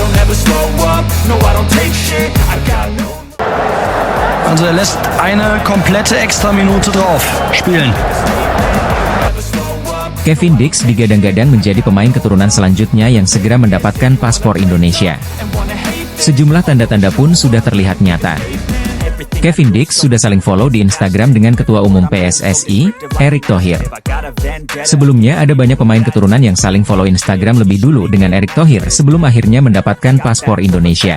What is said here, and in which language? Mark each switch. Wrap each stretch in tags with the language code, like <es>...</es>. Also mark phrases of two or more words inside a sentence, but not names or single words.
<de>Also er lässt eine komplette Extraminute drauf spielen.</de> <id>Kevin Dix digadang-gadang menjadi pemain keturunan selanjutnya yang segera mendapatkan paspor Indonesia. Sejumlah tanda-tanda pun sudah terlihat nyata. Kevin Dix sudah saling follow di Instagram dengan Ketua Umum PSSI, Erick Thohir. Sebelumnya ada banyak pemain keturunan yang saling follow Instagram lebih dulu dengan Erick Thohir sebelum akhirnya mendapatkan paspor Indonesia.</id>